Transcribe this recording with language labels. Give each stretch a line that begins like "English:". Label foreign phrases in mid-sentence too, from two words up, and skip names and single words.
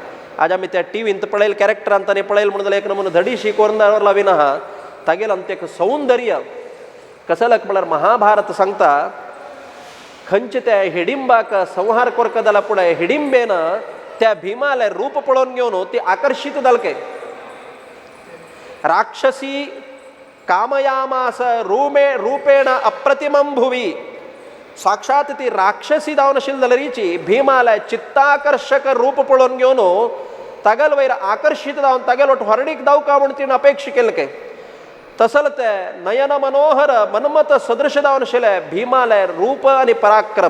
Konkani: आज आमी त्या टीव्हींत पळयल कॅरेक्टरांत ताणें पळयल म्हणून जाल्यार एक नमुनो धडीशी कोरून दवरला विना तागेलें आमचें एक सौंदर्य कसं लाग म्हळ्यार महाभारत सांगता खंयचे त्या हिडिंबाक संहार करता जाल्यार पुढे हिडिंबेन त्या भीमाले रूप पळोवन घेवन ती आकर्षित जालके.
Sanskrit: राक्षसी कामयामास रूपेण अप्रतिमं भुवी.
Konkani: साक्षात ती राक्षसी जावन आशिल्ली जाल्यार भीमाले चित्ताकर्षक रूप पळोवन घेवन तागेल वयर आकर्षित जावन तागेलो ठोरडीक जावका म्हूण तिणें अपेक्षा केले. तसले ते नयन मनोहर मनमत सदृश जावन आशिल्ले भीमाले रूप आनी पराक्रम.